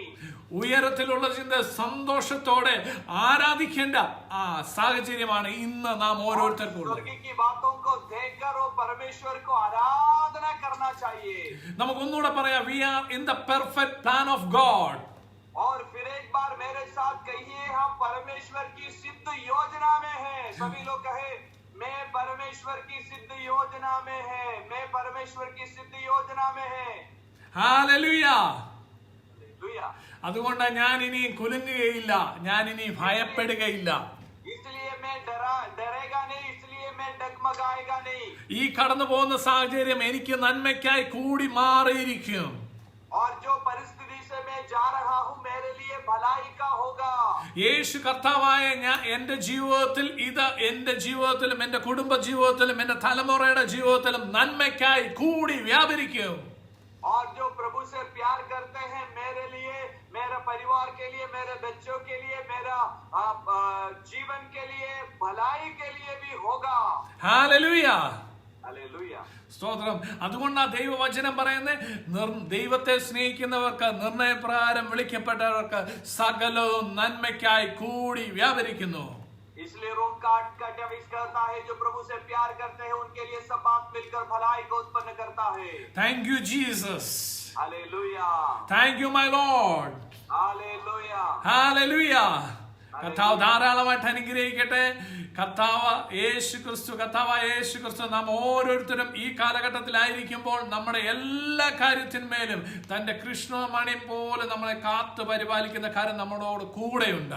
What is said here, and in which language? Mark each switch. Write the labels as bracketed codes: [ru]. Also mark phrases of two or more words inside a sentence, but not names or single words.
[ml] ഉയരത്തിലുള്ള ചിന്ത സന്തോഷത്തോടെ ആരാധിക്കേണ്ട ആ സാഹചര്യമാണ് ഇന്ന് നാം ഓരോരുത്തർക്കും ഉള്ളത്. [hi] स्वर्ग की बातों को देखकर वो परमेश्वर को आराधना करना चाहिए। [ml] നമുക്കൊന്നുകൂടെ പറയാം, [en] we are in the perfect plan of God. [hi] और फिर एक बार मेरे साथ कहिए, हम परमेश्वर की सिद्ध योजना में हैं। सभी लोग कहे, मैं परमेश्वर की सिद्ध योजना में है, मैं परमेश्वर की सिद्ध योजना में है। [ml] ഹല്ലേലൂയ. [hi] हालेलुया। [ml] അതുകൊണ്ട് ഞാൻ ഇനി കുലുങ്ങുകയില്ല, ഞാൻ ഇനി ഭയപ്പെടുകയില്ല. [hi] इसलिए मैं डरेगा नहीं, इसलिए मैं डगमगाएगा नहीं। [ml] ഈ കടന്നു പോകുന്ന സാഹചര്യം എനിക്ക് നന്മയ്ക്കായി കൂടി മാറിയിരിക്കും. [hi] और जो परिस्थिति से मैं जा रहा हूँ, मेरे लिए भलाई का होगा। [ml] യേശു കർത്താവായ ഞാൻ എന്റെ ജീവിതത്തിൽ, ഇത് എന്റെ ജീവിതത്തിലും എന്റെ കുടുംബ ജീവിതത്തിലും എന്റെ തലമുറയുടെ ജീവിതത്തിലും നന്മയ്ക്കായി കൂടി വ്യാപരിക്കും. [hi] और जो प्रभु से प्यार करते हैं, मेरे लिए, मेरे परिवार के लिए, मेरे बच्चों के लिए, मेरा जीवन के लिए, भलाई के लिए भी होगा। [ml] ഹല്ലേലൂയ. [hi] हालेलुया। [ml] സ്തോത്രം. അതുകൊണ്ടാണ് ദൈവവചനം പറയുന്നത്, ദൈവത്തെ സ്നേഹിക്കുന്നവർക്ക്, നിർണയപ്രകാരം വിളിക്കപ്പെട്ടവർക്ക് സകലവും നന്മയ്ക്കായി കൂടി വ്യാപരിക്കുന്നു. [hi] इसलिए रोम का 8 कहता है, जो प्रभु से प्यार करते हैं उनके लिए सब बात मिलकर भलाई को उत्पन्न करता है। [en] Thank you Jesus. [hi] हालेलुया। [en] Thank you my Lord. [hi] हालेलुया। [ml] ഹല്ലേലൂയ. കർത്താവ് ധാരാളമായിട്ട് അനുഗ്രഹിക്കട്ടെ. കർത്താവ് യേശു ക്രിസ്തു നാം ഓരോരുത്തരും ഈ കാലഘട്ടത്തിലായിരിക്കുമ്പോൾ നമ്മുടെ എല്ലാ കാര്യത്തിന്മേലും തന്റെ കൃഷ്ണമണി പോലെ നമ്മളെ കാത്തു പരിപാലിക്കുന്ന കാര്യം നമ്മളോട് കൂടെയുണ്ട്.